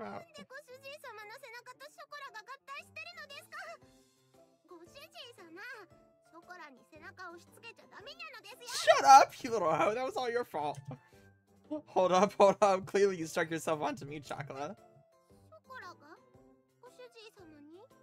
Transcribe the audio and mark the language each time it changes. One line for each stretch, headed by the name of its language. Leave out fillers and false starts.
Japanese: なんでご主人様の背中とショコラが合体してるのですか。ご主人様、ショコラに背中を押し付けちゃダメなのですよ。
English: Shut up, you little hoe. That was all your fault. Hold up. Clearly you stuck yourself onto me, Chocolate.
Japanese: ショコラがご主人様に